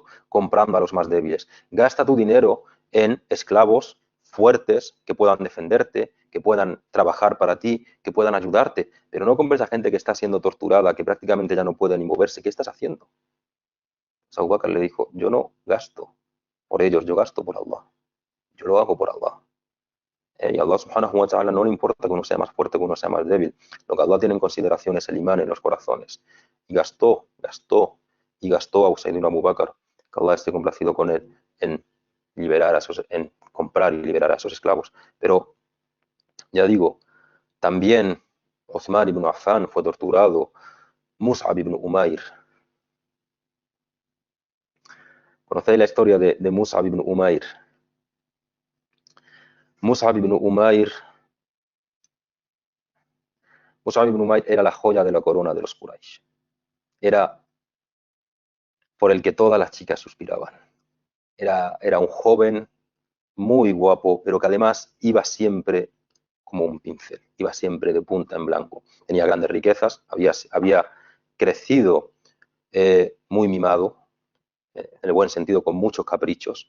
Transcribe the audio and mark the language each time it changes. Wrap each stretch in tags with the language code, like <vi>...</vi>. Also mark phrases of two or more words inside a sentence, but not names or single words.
<es>Comprando a los más débiles. Gasta tu dinero en esclavos fuertes que puedan defenderte, que puedan trabajar para ti, que puedan ayudarte, pero no compres a gente que está siendo torturada, que prácticamente ya no puede ni moverse. ¿Qué estás haciendo? Abu Bakr le dijo: yo no gasto por ellos, yo gasto por Allah. Yo lo hago por Allah. Y a Allah</es> <ar>سبحانه وتعالى</ar> <es>no le importa que uno sea más fuerte, que uno sea más débil. Lo que Allah tiene en consideración es el imán en los corazones. Y gastó a Usayd ibn Abu Bakr, que Allah esté complacido con él, en en comprar y liberar a esos esclavos. Pero, ya digo, también Uthman ibn Affan fue torturado, Mus'ab ibn Umair. ¿Conocéis la historia de Mus'ab ibn Umair? Mus'ab ibn Umair Mus'ab ibn Umair era la joya de la corona de los Quraysh. Era por el que todas las chicas suspiraban. Era un joven muy guapo, pero que además iba siempre como un pincel, iba siempre de punta en blanco. Tenía grandes riquezas, había crecido muy mimado, en el buen sentido, con muchos caprichos.</es>